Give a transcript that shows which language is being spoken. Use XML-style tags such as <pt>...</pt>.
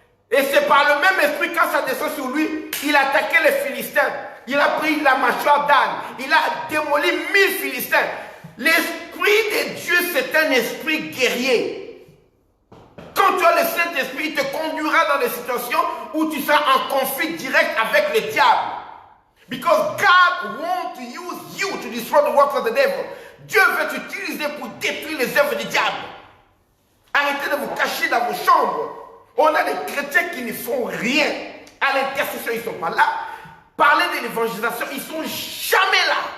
<fr>Et c'est par le même esprit, quand ça descend sur lui, il a attaqué les Philistins. Il a pris la mâchoire d'âne. Il a démoli 1000 Philistins. L'esprit de Dieu, c'est un esprit guerrier. Quand tu as le Saint-Esprit, il te conduira dans des situations où tu seras en conflit direct avec le diable.</fr> <en>Because God wants to use you to destroy the works of the devil.</en> <fr>Dieu veut t'utiliser pour détruire les œuvres du diable. Arrêtez de vous cacher dans vos chambres. On a des chrétiens qui ne font rien. À l'intercession, ils ne sont pas là. Parler de l'évangélisation, ils ne sont jamais là.</fr>